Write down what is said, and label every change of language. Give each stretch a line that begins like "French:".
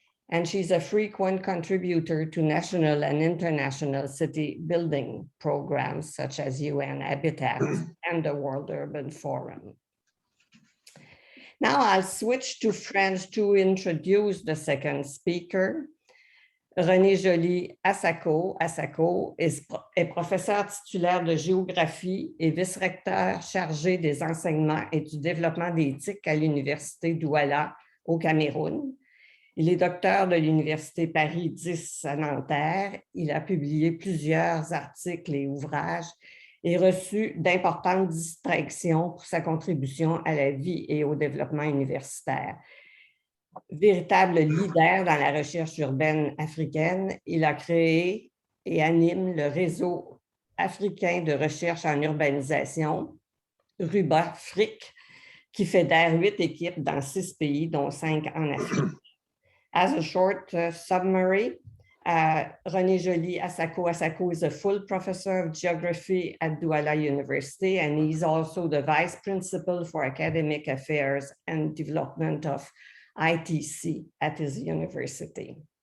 English: And she's a frequent contributor to national and international city building programs such as UN Habitat and the World Urban Forum. Now I'll switch to French to introduce the second speaker.
French: René Joly-Asako est professeur titulaire de géographie et vice-recteur chargé des enseignements et du développement d'éthique à l'Université Douala au Cameroun. Il est docteur de l'Université Paris 10 à Nanterre. Il a publié plusieurs articles et ouvrages et reçu d'importantes distinctions pour sa contribution à la vie et au développement universitaire. Véritable leader dans la recherche urbaine africaine, il a créé et anime le réseau africain de recherche en urbanisation, RUBA-Afrique, qui fédère 8 équipes dans 6 pays, dont 5 en Afrique.
English: As a short summary, René Joly-Asako is a full professor of geography at Douala University, and he's also the vice principal for academic affairs and development of ITC at his university.